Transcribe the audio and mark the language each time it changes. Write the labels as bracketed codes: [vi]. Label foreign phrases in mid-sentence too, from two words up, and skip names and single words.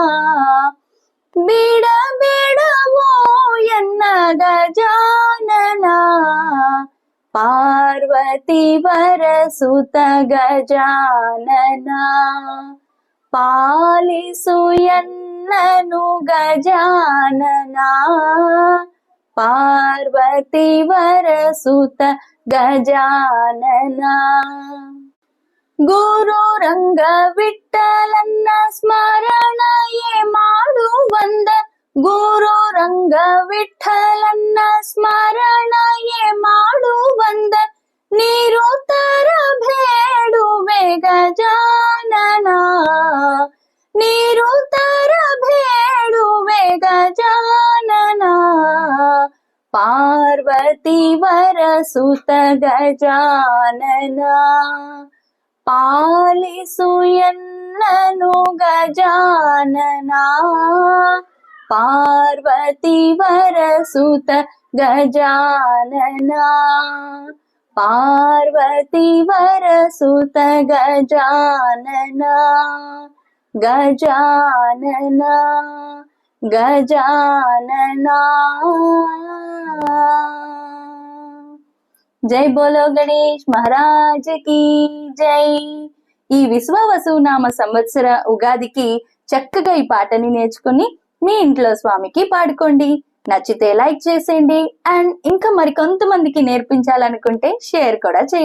[kn] ಬಿಡಬಿಡವೋ ಎನ್ನ ಗಜಾನನ, ಪಾರ್ವತೀ ವರಸುತ ಗಜಾನನ, ಪಾಲಿಸುಯನ್ನನು ಗಜಾನನ, ಪಾರ್ವತೀ ವರಸುತ ಗಜಾನನ. ಗುರುರಂಗ ವಿಠಲನ್ನ ಸ್ಮರಣೆಯೇ ಮಾಡುವಂದ, ಗುರುರಂಗ ವಿಠಲನ್ನ ಸ್ಮರಣೆಯೇ ಮಾಡುವಂದ, ನಿರುತರ ಬೇಡುವೆ ಗಜಾನನ, ನಿರುತರ ಬೇಡುವೆ ಗಜಾನನ, ಪಾರ್ವತಿ ವರಸುತ ಗಜಾನನ, ಪಾಲಿಸುಯನ್ನನು ಗಜಾನನ, ಪಾರ್ವತೀ ವರಸುತ ಗಜಾನನ, ಪಾರ್ವತೀ ವರಸುತ ಗಜಾನನ, ಗಜಾನನ ಗಜಾನನ. [hi] जय बोलो गणेश महाराज की जय. [te] ఈ విశ్వావసునామ సంవత్సర ఉగాదికి చక్కగా ఈ పాటని నేర్చుకుని మీ ఇంట్లో స్వామికి పాడుకోండి. నచ్చితే లైక్ చేసేయండి అండ్ ఇంకా మరికొంతమందికి నేర్పించాలనుకుంటే షేర్ కూడా చేయొచ్చు.